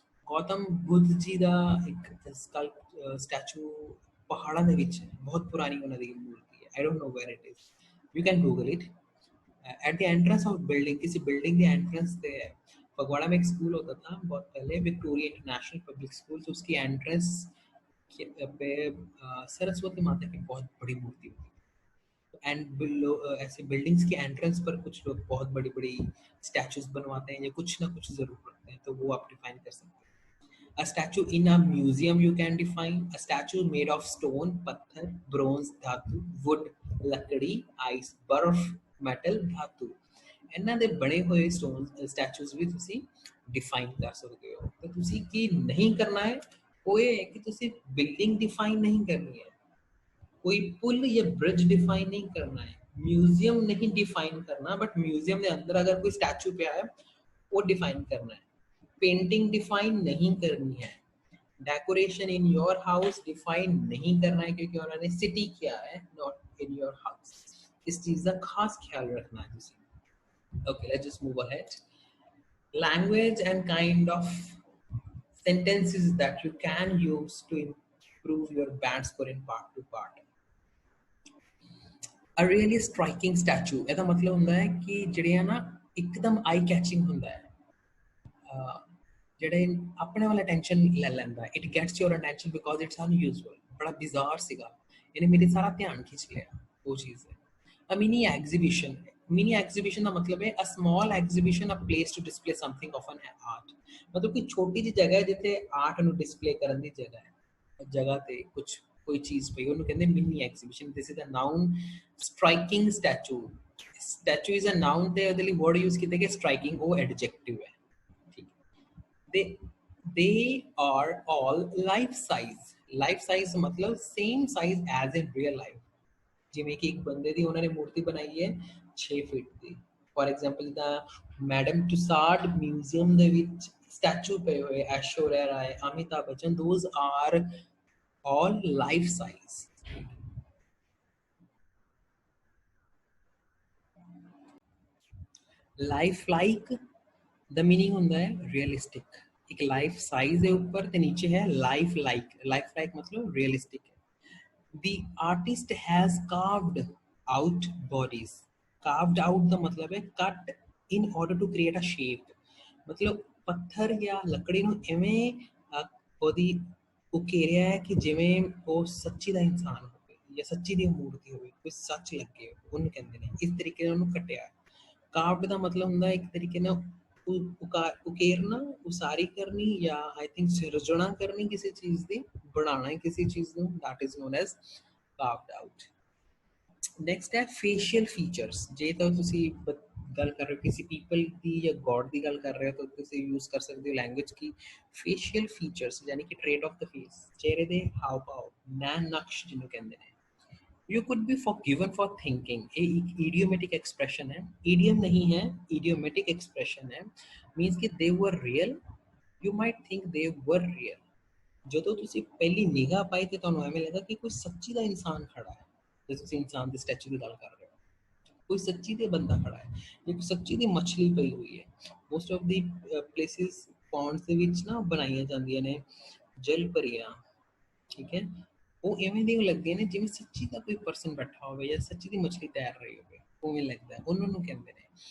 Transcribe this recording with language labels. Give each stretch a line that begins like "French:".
Punjabi: ਗੌਤਮ ਬੁੱਧ ਜੀ ਦਾ ਇੱਕ ਸਟੈਚੂ ਪਹਾੜਾਂ ਦੇ ਵਿੱਚ ਹੈ, ਬਹੁਤ ਪੁਰਾਣੀ ਉਹਨਾਂ ਦੀ ਮੂਰਤੀ ਹੈ.
English: I don't know where it is, you can google it. At the entrance of building,
Hindi: किसी बिल्डिंग के एंट्रेंस पे है. फगवाड़ा में एक स्कूल होता था बहुत पहले, विक्टोरिया इंटरनेशनल पब्लिक स्कूल, तो उसकी एंट्रेंस पे सरस्वती माता की बहुत बड़ी मूर्ति होती है. एंड ऐसे बिल्डिंग्स की एंट्रेंस पर कुछ लोग बहुत बड़ी बड़ी स्टैचूज बनवाते हैं या कुछ ना कुछ जरूर रखते हैं, तो वो आप डिफाइन कर सकते हैं.
English: A statue in a museum you can define. A statue made of stone, पत्थर, bronze, धातु, wood, लकड़ी, ice, बर्फ, metal, धातु.
Punjabi: ਇਹਨਾਂ ਦੇ ਬਣੇ ਹੋਏ ਸਟੈਚੂਜ਼ ਵੀ ਤੁਸੀਂ ਡਿਫਾਈਨ ਕਰ ਸਕਦੇ ਹੋ. ਤਾਂ ਤੁਸੀਂ ਕੀ ਨਹੀਂ ਕਰਨਾ ਹੈ, ਉਹ ਇਹ ਹੈ ਕਿ ਤੁਸੀਂ ਬਿਲਡਿੰਗ ਡਿਫਾਈਨ ਨਹੀਂ ਕਰਨੀ ਹੈ, ਕੋਈ ਪੁਲ ਜਾਂ ਬ੍ਰਿਜ ਡਿਫਾइन
Hindi: नहीं करना है, म्यूजियम नहीं डिफाइन करना, बट म्यूजियम के अंदर अगर कोई स्टैचू पे है वो डिफाइन करना है. पेंटिंग डिफाइन नहीं करनी है, decoration in your house define नहीं करना है, क्योंकि उन्होंने सिटी किया है,
English: Not in your house.
Hindi: इस चीज का खास ख्याल रखना है तुसी.
English: Okay, let's just move ahead. Language and kind of sentences that you can use to improve your band score in part to part. A really striking statue,
Punjabi: ਇਹਦਾ ਮਤਲਬ ਹੁੰਦਾ ਹੈ ਕਿ ਜਿਹੜੇ ਨਾ ਇੱਕਦਮ ਆਈ ਕੈਚਿੰਗ ਹੁੰਦਾ ਹੈ, ਜਿਹੜੇ ਆਪਣੇ ਵਾਲਾ ਅਟੈਂਸ਼ਨ ਲੈ ਲੈਂਦਾ.
English: It gets your attention because it's unusual.
Punjabi: ਬੜਾ ਬਿਜ਼ਾਰ ਸੀਗਾ, ਇਹਨੇ ਮੇਰੇ ਸਾਰਾ ਧਿਆਨ ਖਿੱਚ ਲਿਆ, ਉਹ ਚੀਜ਼ ਹੈ.
English: A mini exhibition. Mini exhibition
Punjabi: ਦਾ ਮਤਲਬ ਹੈ
English: a small exhibition, a place to display something of an art.
Punjabi: ਮਤਲਬ ਕਿ ਛੋਟੀ ਜਿਹੀ ਜਗ੍ਹਾ ਹੈ ਜਿੱਥੇ ਆਰਟ ਨੂੰ ਡਿਸਪਲੇ ਕਰਨ ਦੀ ਜਗ੍ਹਾ ਹੈ, ਜਗ੍ਹਾ ਤੇ ਕੁਝ ਕੋਈ ਚੀਜ਼ ਪਈ, ਉਹਨੂੰ ਕਹਿੰਦੇ mini exhibition.
English: This is a noun.
Punjabi: Striking statue,
English: statue is a noun,
Punjabi: ਤੇ ਉਹਦੇ ਲਈ ਵਰਡ ਯੂਜ਼ ਕੀਤਾ ਕਿ ਸਟ੍ਰਾਈਕਿੰਗ ਉਹ ਐਡਜੈਕਟਿਵ ਹੈ.
English: ਠੀਕ, they are all life size. Life size मतलब same size as in real life.
Punjabi: ਜਿਵੇਂ ਕਿ ਇੱਕ ਬੰਦੇ ਦੀ ਉਹਨਾਂ ਨੇ ਮੂਰਤੀ ਬਣਾਈ ਹੈ 6 ਫੀਟ ਦੀ. ਫੋਰ ਐਗਜ਼ਾਮਪਲ ਜਿੱਦਾਂ ਮੈਡਮ ਟੁਸਾਡ ਮਿਊਜ਼ੀਅਮ ਦੇ ਵਿੱਚ ਸਟੈਚੂ ਪਏ ਹੋਏ, Aishwarya Rai, Amitabh Bachchan,
English: Those are all life size.
Punjabi: Life like ਦਾ meaning ਹੁੰਦਾ ਹੈ ਰੀਅਲਿਸਟਿਕ. ਇੱਕ ਲਾਈਫ ਸਾਈਜ਼ ਦੇ ਉੱਪਰ ਤੇ ਨੀਚੇ ਹੈ ਲਾਈਫ ਲਾਈਕ. ਲਾਈਫ ਲਾਈਕ ਮਤਲਬ ਰੀਅਲਿਸਟਿਕ ਹੈ.
English: The artist has carved out bodies. Carved out
Punjabi: ਦਾ ਮਤਲਬ ਹੈ
English: cut in order to create a shape.
Punjabi: ਮਤਲਬ ਪੱਥਰ ਜਾਂ ਲੱਕੜੀ ਨੂੰ ਐਵੇਂ ਉਹਦੀ ਉਕੇਰਿਆ ਹੈ ਕਿ ਜਿਵੇਂ ਉਹ ਸੱਚੀ ਦਾ ਇਨਸਾਨ ਹੋਵੇ ਜਾਂ ਸੱਚੀ ਦੀ ਮੂਰਤੀ ਹੋਵੇ, ਕੋਈ ਸੱਚ ਲੱਗੇ, ਉਹਨੂੰ ਕਹਿੰਦੇ ਨੇ. ਇਸ ਤਰੀਕੇ ਨਾਲ ਉਹਨੂੰ ਕੱਟਿਆ. ਕਾਰਵਡ ਦਾ ਮਤਲਬ ਹੁੰਦਾ ਇੱਕ ਤਰੀਕੇ ਨਾਲ ਉਕੇਰਨਾ, ਉਸਾਰੀ ਕਰਨੀ, ਜਾਂ
English: I think
Punjabi: ਸਿਰਜਣਾ ਕਰਨੀ ਕਿਸੇ ਚੀਜ਼ ਦੀ, ਬਣਾਉਣਾ ਕਿਸੇ ਚੀਜ਼ ਨੂੰ.
English: that is known as carved out. next ਹੈ facial features.
Punjabi: ਜੇ ਤਾਂ ਤੁਸੀਂ ਗੱਲ ਕਰ ਰਹੇ ਹੋ ਕਿਸੇ people ਦੀ ਜਾਂ God ਦੀ ਗੱਲ ਕਰ ਰਹੇ ਹੋ ਤਾਂ ਤੁਸੀਂ ਯੂਜ਼ ਕਰ ਸਕਦੇ ਹੋ ਲੈਂਗੁਏਜ ਕੀ facial features, ਯਾਨੀ ਕਿ
English: trait of the face,
Punjabi: ਚਿਹਰੇ ਦੇ ਹਾਵ ਭਾਵ, ਨੈਣ ਨਕਸ਼ ਜਿਹਨੂੰ ਕਹਿੰਦੇ ਨੇ.
English: You could be forgiven for thinking.
Hindi: एक idiomatic expression है, idiom नहीं है, idiomatic expression है.
English: Means कि they were real. You might think they were real.
Punjabi: ਜਦੋਂ ਤੁਸੀਂ ਪਹਿਲੀ ਨਿਗਾਹ ਪਾਈ ਤੇ ਤੁਹਾਨੂੰ ਐਵੇਂ ਲੱਗਾ ਕਿ ਕੋਈ ਸੱਚੀ ਦਾ ਇਨਸਾਨ ਖੜਾ ਹੈ, ਜੇ ਤੁਸੀਂ ਇਨਸਾਨ ਦੇ ਸਟੈਚੂ ਦੀ ਗੱਲ ਕਰ ਰਹੇ ਹੋ, ਕੋਈ ਸੱਚੀ ਦੇ ਬੰਦਾ ਖੜਾ ਹੈ, ਇੱਕ ਸੱਚੀ ਦੀ ਮੱਛਲੀ ਪਈ ਹੋਈ ਹੈ।
English: most of the places
Punjabi: ponds ਦੇ ਵਿੱਚ ਨਾ ਬਣਾਈਆਂ ਜਾਂਦੀਆਂ ਨੇ ਜਲ ਪਰੀਆਂ, ਠੀਕ ਹੈ, ਉਹ ਇਵੇਂ ਦੇ ਲੱਗਦੇ ਨੇ ਜਿਵੇਂ ਸੱਚੀ ਦਾ ਕੋਈ ਪਰਸਨ ਬੈਠਾ ਹੋਵੇ ਜਾਂ ਸੱਚੀ ਦੀ ਮੱਛਲੀ ਤੈਰ ਰਹੀ ਹੋਵੇ, ਉਵੇਂ ਲੱਗਦਾ, ਉਹਨਾਂ ਨੂੰ ਕਹਿੰਦੇ ਨੇ।